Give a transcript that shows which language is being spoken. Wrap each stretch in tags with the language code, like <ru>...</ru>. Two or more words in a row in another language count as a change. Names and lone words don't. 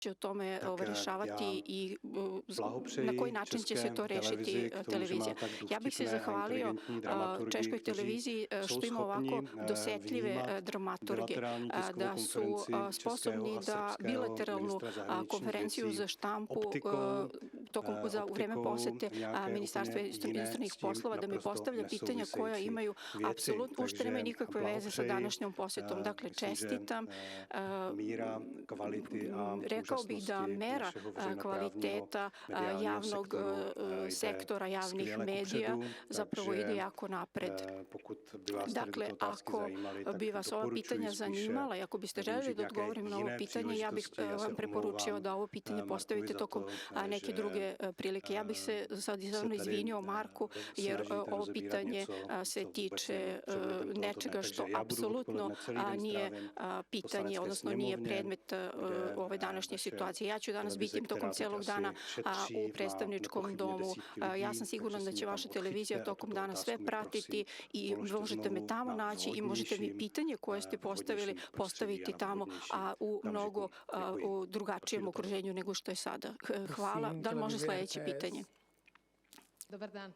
<sr>će o tome</sr> <cs>Tak</cs> <sr>rješavati</sr> <cs>já</cs> <sr>i na</sr> <cs>blahopřeji</cs> <sr>koji način će se</sr> <cs>České</cs> <sr>to rešiti</sr> <cs>televizi k tomu, že</cs> <sr>televizija.</sr> <cs>má tak</cs> <sr>Ja bih se</sr> <cs>důvtipné a</cs> <sr>zahvalio</sr> <cs>inteligentní dramaturgy,</cs> <sr>Češkoj</sr> <cs>kteří</cs> <sr>televiziji</sr> <cs>jsou</cs> <sr>što ima ovako</sr> <cs>schopni</cs> <sr>dosetljive</sr> <cs>vnímat</cs> <sr>dramaturge,</sr> <cs>bilaterální tiskovou</cs> <sr>da su</sr> <cs>konferenci</cs> <sr>sposobni</sr> <cs>českého a</cs> <sr>da</sr> <cs>srpského</cs> <sr>bilateralnu</sr> <cs>ministra zahraničních</cs> <sr>konferenciju</sr> <cs>věcí</cs> <sr>za štampu</sr> <cs>optikou,</cs> <sr>u vreme posete</sr> <cs>nějaké</cs> <sr>Ministarstva</sr> <cs>úplně jiné,</cs> <sr>inostranih</sr> <cs>s tím</cs> <sr>poslova da mi</sr> <cs>naprosto</cs> <sr>postavlja pitanja koja</sr> <cs>nesouvisející</cs> <sr>imaju</sr> <cs>věci.</cs> <sr>apsolutno uopšte nemaju nikakve veze sa</sr> <cs>blahopřeji.</cs> <sr>današnjom posetom. Dakle,</sr> <cs>Myslím, že</cs> <sr>čestitam.</sr> <cs>míra kvality a</cs> <sr>Rekao bih da</sr> <cs>úžasnosti</cs> <sr>mera</sr> <cs>našeho veřejnoprávního</cs> <sr>kvaliteta</sr> <cs>mediálního</cs> <sr>javnog</sr> <cs>sektoru</cs> <sr>sektora, javnih</sr> <cs>skvěle</cs> <sr>medija</sr> <cs>kupředu,</cs> <sr>zapravo</sr> <cs>takže</cs> <sr>ide jako napred.</sr> <cs>pokud by vás tady</cs> <sr>Dakle,</sr> <cs>tyto otázky</cs> <sr>ako</sr> <cs>zajímaly, tak</cs> <sr>bi vas ova</sr> <cs>doporučuji</cs> <sr>pitanja</sr> <cs>spíše</cs> <sr>zanimala i ako biste želeli da</sr> <cs>využít</cs> <sr>odgovorim na ovo</sr> <cs>nějaké</cs> <sr>pitanje, ja bih</sr> <cs>příležitosti. Já se</cs> <sr>vam preporučio</sr> <cs>omlouvám</cs> <sr>da ovo pitanje</sr> <cs>Markovi</cs> <sr>postavite</sr> <cs>za</cs> <sr>tokom</sr> <cs>to,</cs> <sr>neke</sr> <cs>že</cs> <sr>druge prilike. Ja bih se sad izravno</sr> <cs>tady</cs> <sr>izvinio Marku, jer</sr> <cs>snažíte</cs> <sr>ovo</sr> <cs>rozebírat</cs> <sr>pitanje</sr> <cs>něco,</cs> <sr>se</sr> <cs>co vůbec</cs> <sr>tiče</sr> <cs>není předmětem tohoto dne.</cs> <sr>nečega što</sr> <cs>Takže já budu</cs> <sr>apsolutno</sr> <cs>odpoledne celý den</cs> <sr>nije</sr> <cs>strávim</cs> <sr>pitanje,</sr> <cs>Poslanecké</cs> <sr>odnosno nije</sr> <cs>sněmovně,</cs> <sr>predmet</sr> <cs>kde</cs> <sr>ove današnje</sr> <cs>naše</cs> <sr>situacije. Ja ću danas</sr> <cs>televize,</cs> <sr>biti tokom</sr> <cs>která teď</cs> <sr>celog</sr> <cs>asi</cs> <sr>dana</sr> <cs>šetří,</cs> <sr>u</sr> <cs>má</cs> <sr>predstavničkom</sr> <cs>nepochybně</cs> <sr>domu.</sr> <cs>desítky lidí,</cs> <sr>Ja sam sigurna</sr> <cs>takže</cs> <sr>da</sr> <cs>se</cs> <sr>će</sr> <cs>mě</cs> <sr>vaša</sr> <cs>tam</cs> <sr>televizija</sr> <cs>odchyťte a</cs> <sr>tokom</sr> <cs>tuto</cs> <sr>dana sve</sr> <cs>otázku mi</cs> <sr>pratiti</sr> <cs>prosím</cs> <sr>i</sr> <cs>položte</cs> <sr>možete me</sr> <cs>znovu</cs> <sr>tamo</sr> <cs>na</cs> <sr>naći i možete mi</sr> <cs>vhodnějším,</cs> <sr>pitanje koje ste postavili</sr> <cs>vhodnějším</cs> <sr>postaviti</sr> <cs>prostředí a na</cs> <sr>tamo,</sr> <cs>vhodnějším</cs> <sr>a u mnogo</sr> <cs>okamžiku.</cs> <sr>u drugačijem</sr> <cs>Prosím,</cs> <sr>okruženju nego što je sada. Hvala. Da li može sledeće pitanje? Dobar dan.</sr>